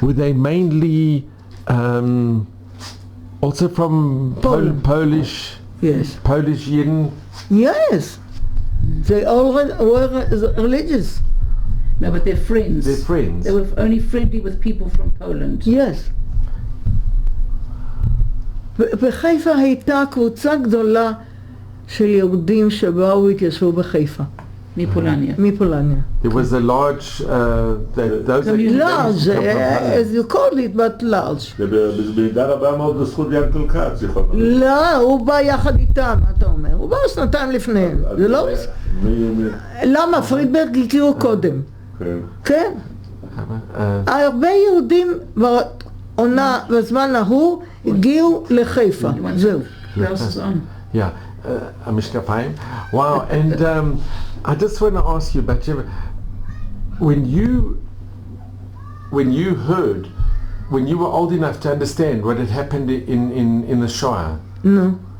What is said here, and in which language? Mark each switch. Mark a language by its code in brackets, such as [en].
[en] were they mainly also from Poland. Polish Yes. Yidden? Yes. They all were religious. No, but they're friends. They're friends. They were only friendly with people from Poland. Yes. [he] בחיפה הייתה קבוצה גדולה של יהודים שבאו והתיישבו בחיפה. מפולניה. מפולניה. [en] There was a large, those that Large, come from Poland. as you called it, but large. [he] זה במידה רבה מאוד בזכות ינקל כץ, זיכרונו. לא, הוא בא יחד איתם, מה אתה אומר? הוא בא שנתיים לפניהם. זה לא... למה? פרידברג הכירו קודם. כן. כן. הרבה יהודים בעונה, בזמן ההוא, הגיעו לחיפה. זהו. [en] Glasses on. Yeah, המשקפיים. Wow, and I just want to ask you, Batsheva, when you heard, when you were old enough to understand what had happened in the Shoah, No,